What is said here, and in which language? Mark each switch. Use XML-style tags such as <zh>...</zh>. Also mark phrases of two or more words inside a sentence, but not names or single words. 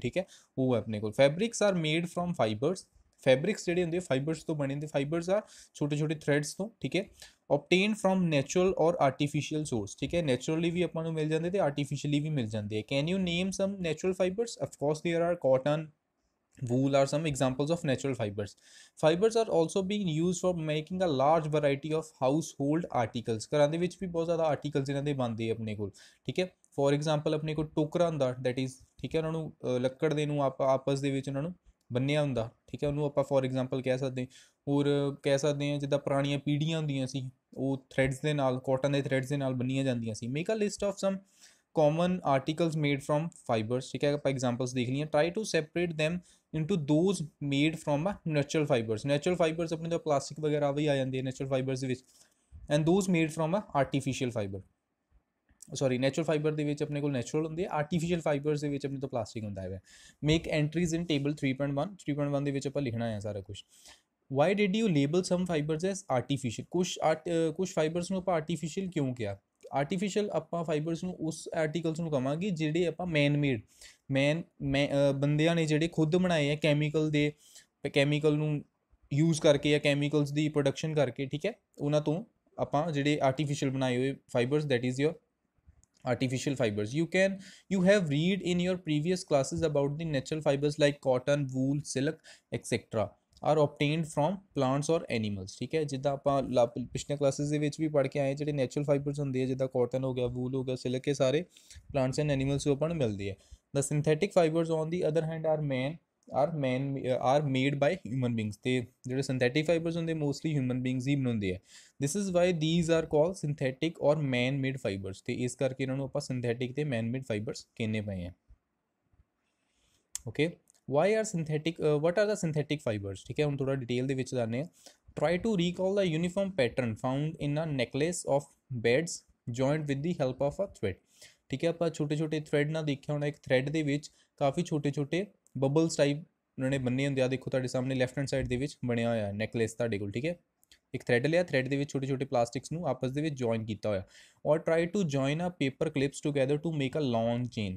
<pa>ਠੀਕ ਹੈ, ਉਹ ਹੈ ਆਪਣੇ ਕੋਲ।</pa> <en>fabrics are made from fibers.</en> <pa>ਫੈਬਰਿਕਸ ਜਿਹੜੇ ਹੁੰਦੇ ਫਾਈਬਰਸ ਤੋਂ ਬਣੇ ਹੁੰਦੇ। ਫਾਈਬਰਸ ਆ ਛੋਟੇ ਛੋਟੇ ਥ੍ਰੈਡਸ ਤੋਂ।</pa> <en>ਠੀਕ ਹੈ, obtain from natural or artificial source.</en> <pa>ਠੀਕ ਹੈ, ਨੈਚੁਰਲੀ ਵੀ ਆਪਾਂ ਨੂੰ ਮਿਲ ਜਾਂਦੇ ਤੇ ਆਰਟੀਫਿਸ਼ੀਅਲੀ ਵੀ ਮਿਲ ਜਾਂਦੇ ਆ।</pa> <en>can you name some natural fibers? of course there are cotton, wool are some examples of natural fibers. Fibers are also being used for making a large variety of household articles.</en> <pa>ਘਰਾਂ ਦੇ ਵਿੱਚ ਵੀ ਬਹੁਤ ਜ਼ਿਆਦਾ ਆਰਟੀਕਲਸ ਇਹਨਾਂ ਦੇ ਬਣਦੇ ਆਪਣੇ ਕੋਲ। ਠੀਕ ਹੈ,</pa> <en>for example</en> <pa>ਆਪਣੇ ਕੋਲ ਟੋਕਰਾ ਹੁੰਦਾ,</pa> <en>that is</en> <pa>ਠੀਕ ਹੈ, ਉਹਨਾਂ ਨੂੰ ਲੱਕੜ ਦੇ ਨੂੰ ਆਪਾਂ ਆਪਸ ਦੇ ਵਿੱਚ ਉਹਨਾਂ ਨੂੰ ਬੰਨਿਆ ਹੁੰਦਾ। ਠੀਕ ਹੈ, ਉਹਨੂੰ ਆਪਾਂ</pa> <en>for example</en> <pa>ਕਹਿ ਸਕਦੇ। ਹੋਰ ਕਹਿ ਸਕਦੇ ਹਾਂ ਜਿੱਦਾਂ ਪੁਰਾਣੀਆਂ ਪੀੜ੍ਹੀਆਂ ਹੁੰਦੀਆਂ ਸੀ, ਉਹ ਥ੍ਰੈਡਸ ਦੇ ਨਾਲ, ਕਾਟਨ ਦੇ ਥ੍ਰੈਡਸ ਦੇ ਨਾਲ ਬੰਨੀਆਂ ਜਾਂਦੀਆਂ ਸੀ।</pa> <en>make a list of some common articles made from fibers।</en> <pa>ठीक है, ਆਪਾਂ</pa> <en>examples</en> <pa>ਦੇਖ ਲਈਏ।</pa> <en>try to separate them into those made from natural fibers। natural fibers</en> <pa>ਆਪਣੇ ਤਾਂ ਪਲਾਸਟਿਕ ਵਗੈਰਾ ਵੀ ਆ ਜਾਂਦੇ ਆ</pa> <en>natural fibers</en> <pa>ਦੇ ਵਿੱਚ।</pa> <en>and those made from artificial fiber।</en> <pa>ਸੌਰੀ,</pa> <en>natural fiber</en> <pa>ਦੇ ਵਿੱਚ ਆਪਣੇ ਕੋਲ ਨੈਚੁਰਲ ਹੁੰਦੇ ਆ,</pa> <en>artificial fibers</en> <pa>ਦੇ ਵਿੱਚ ਆਪਣੇ ਤੋਂ ਪਲਾਸਟਿਕ ਹੁੰਦਾ ਹੈ।</pa> <en>make entries in table 3.1</en> <pa>ਦੇ ਵਿੱਚ ਆਪਾਂ ਲਿਖਣਾ ਹੈ ਸਾਰਾ ਕੁਝ।</pa> <en>why did you label some fibers as artificial?</en> <pa>ਕੁਛ ਫਾਈਬਰਸ ਨੂੰ ਆਪਾਂ ਆਰਟੀਫਿਸ਼ੀਅਲ ਕਿਉਂ ਕਿਹਾ? ਆਰਟੀਫਿਸ਼ੀਅਲ ਆਪਾਂ ਫਾਈਬਰਸ ਨੂੰ ਉਸ ਆਰਟੀਕਲਸ ਨੂੰ ਕਹਾਂਗੇ ਜਿਹੜੇ ਆਪਾਂ</pa> <en>man made</en> <pa>ਬੰਦਿਆਂ ਨੇ ਜਿਹੜੇ ਖੁਦ ਬਣਾਏ ਆ ਕੈਮੀਕਲ ਨੂੰ ਯੂਜ਼ ਕਰਕੇ ਜਾਂ ਕੈਮੀਕਲਸ ਦੀ ਪ੍ਰੋਡਕਸ਼ਨ ਕਰਕੇ। ਠੀਕ ਹੈ, ਉਹਨਾਂ ਤੋਂ ਆਪਾਂ ਜਿਹੜੇ ਆਰਟੀਫਿਸ਼ੀਅਲ ਬਣਾਏ ਹੋਏ ਫਾਈਬਰਸ,</pa> <en>that is your artificial fibers. You have read in your previous classes about the natural fibers like cotton, wool, silk, etc are obtained from plants or animals।</en> <pa>ਠੀਕ ਹੈ, ਜਿੱਦਾਂ ਆਪਾਂ ਪਿਛਲੇ ਕਲਾਸਿਸ ਦੇ ਵਿੱਚ ਵੀ ਪੜ੍ਹ ਕੇ ਆਏ, ਜਿਹੜੇ ਨੈਚੁਰਲ ਫਾਈਬਰਸ ਹੁੰਦੇ ਆ ਜਿੱਦਾਂ ਕਾਟਨ ਹੋ ਗਿਆ, ਵੂਲ ਹੋ ਗਿਆ, ਸਿਲਕ, ਇਹ ਸਾਰੇ</pa> <en>plants and animals</en> <pa>ਤੋਂ ਆਪਾਂ ਨੂੰ ਮਿਲਦੇ ਆ।</pa> <en>the synthetic fibers on the other hand are made by human beings.</en> <pa>ਤੇ ਜਿਹੜੇ</pa> <en>synthetic fibers</en> <pa>ਹੁੰਦੇ</pa> <en>mostly human beings</en> <pa>ਹੀ ਬਣਾਉਂਦੇ ਆ।</pa> <en>this is why these are called synthetic or man made fibers।</en> <pa>ਤੇ ਇਸ ਕਰਕੇ ਇਹਨਾਂ ਨੂੰ ਆਪਾਂ ਸਿੰਥੈਟਿਕ ਤੇ</pa> <en>man made fibers</en> <pa>ਕਹਿੰਦੇ ਪਏ ਆ। ਓਕੇ,</pa> <en>what are the synthetic fibers?</en> <pa>ਠੀਕ ਹੈ, ਹੁਣ ਥੋੜਾ ਡਿਟੇਲ ਦੇ ਵਿੱਚ ਜਾਣਦੇ ਆ।</pa> <en>try to recall the uniform pattern found in a necklace of beads joined with the help of a thread।</en> <pa>ਠੀਕ ਹੈ, ਆਪਾਂ ਛੋਟੇ ਛੋਟੇ ਥ੍ਰੈਡ ਨਾਲ ਦੇਖਿਆ ਹੋਣਾ, ਇੱਕ ਥ੍ਰੈਡ ਦੇ ਵਿੱਚ ਕਾਫੀ ਛੋਟੇ ਛੋਟੇ ਬਬਲਸ ਟਾਈਪ ਉਹਨਾਂ ਨੇ ਬੰਨੇ ਹੁੰਦੇ ਆ। ਦੇਖੋ ਤੁਹਾਡੇ ਸਾਹਮਣੇ</pa> <en>left hand side</en> <pa>ਦੇ ਵਿੱਚ ਬਣਿਆ ਹੋਇਆ ਨੈਕਲੇਸ ਤੁਹਾਡੇ ਕੋਲ। ਠੀਕ ਹੈ, ਇੱਕ ਥ੍ਰੈਡ ਲਿਆ, ਥ੍ਰੈਡ ਦੇ ਵਿੱਚ ਛੋਟੇ ਛੋਟੇ ਪਲਾਸਟਿਕਸ ਨੂੰ ਆਪਸ ਦੇ ਵਿੱਚ ਜੁਆਇਨ ਕੀਤਾ ਹੋਇਆ।</pa> <en>or try to join a paper clips together to make a long chain.</en>